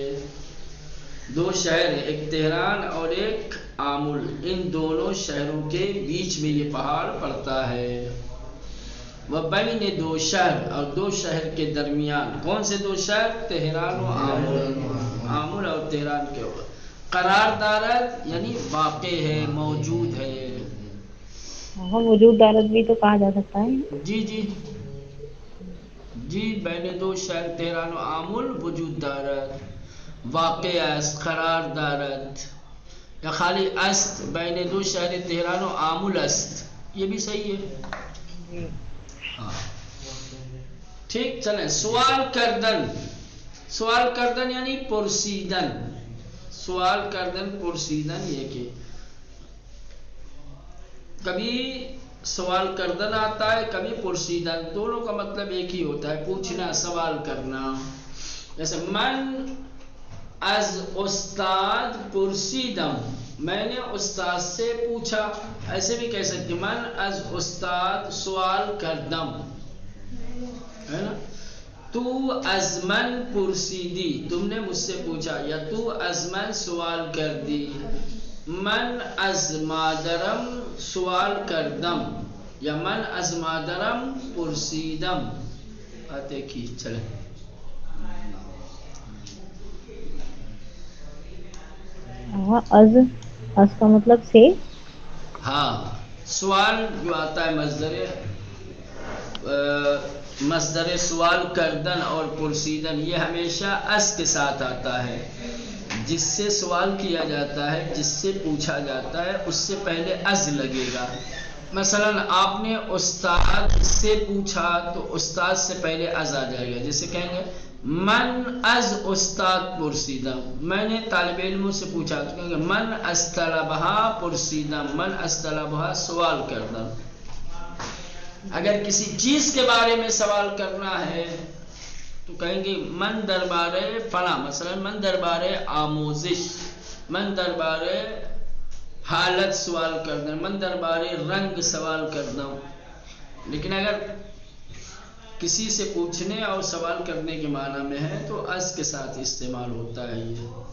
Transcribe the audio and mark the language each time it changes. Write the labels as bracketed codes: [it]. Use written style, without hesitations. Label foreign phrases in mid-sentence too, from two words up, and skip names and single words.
[ur] دو شہر، ایک تہران اور ایک آمل، ان دونوں شہروں کے بیچ میں یہ پہاڑ پڑتا ہے. [fa] وبین دو شہر، [ur] اور دو شہر کے درمیان. کون سے دو شہر؟ تہران و آمل. آمل اور تہران کے [fa] قرار دارد [ur] یعنی واقع ہے، موجود ہے. [fa] وجود دارت [ur] بھی تو کہا جا سکتا ہے. [fa] جی بین دو شہر تہران و آمل وجود دارد، واقع است، قرار دارد، یا خالی است. بین دو شہر تہران و آمل است، [ur] یہ بھی صحیح ہے. ٹھیک، چلیں. [fa] سوال کردن، سوال کردن یعنی پرسیدن. سوال کردن پرسیدن، [ur] یہ کہ کبھی [fa] سوال کردن [ur] آتا ہے، کبھی پرسیدن. دونوں کا مطلب ایک ہی ہوتا ہے، پوچھنا، سوال کرنا. [fa] جیسے من از استاد پرسیدم، [ur] میں نے استاد سے پوچھا. ایسے بھی کہہ سکتے [fa] من از استاد سوال کردم، [ur] ہے نا. [fa] تو از من پرسیدی، [ur] تم نے مجھ سے پوچھا، یا [fa] تو از من سوال کر دی. من از مادرم سوال کردم، یا من از مادرم پرسیدم. [ur] آتے کی چلیں. از کا مطلب سے. ہاں، سوال جو آتا ہے مصدر [fa] سوال کردن [ur] اور پرسیدن، یہ ہمیشہ اس کے ساتھ آتا ہے. جس سے سوال کیا جاتا ہے، جس سے پوچھا جاتا ہے، اس سے پہلے از لگے گا. مثلا آپ نے استاد سے پوچھا تو استاد سے پہلے از آ جائے گا. جیسے کہیں گے [fa] من از استاد پرسیدم، [ur] میں نے طالب علموں سے پوچھا تو کہیں گے [fa] من از طلبہ پرسیدم، من از طلبہ سوال کردم. [ur] اگر کسی چیز کے بارے میں سوال کرنا ہے تو کہیں گے [fa] من دربار فلاں، [ur] مثلا [fa] من دربار آموزش، من دربار حالت [ur] سوال کرنا، [fa] من دربار رنگ [ur] سوال کرنا. لیکن اگر کسی سے پوچھنے اور سوال کرنے کے معنی میں ہے تو از کے ساتھ استعمال ہوتا ہے یہ.